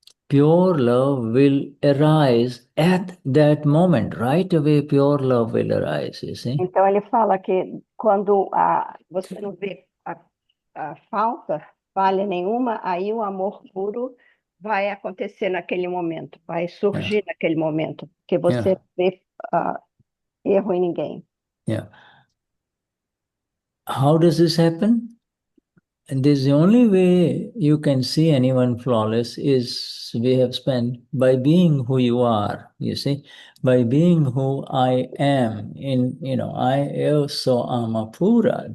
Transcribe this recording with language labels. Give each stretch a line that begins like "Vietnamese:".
English: pure love will arise at that moment. Right away, pure love will arise, you see.
Portuguese: Então ele fala que quando você não vê a falta, falha nenhuma, aí o amor puro vai acontecer naquele momento, vai surgir naquele momento, porque você vê erro em ninguém.
English: Yeah. How does this happen? And this is the only way you can see anyone flawless is we have spent by being who you are, you see, by being who I am I also am a pura.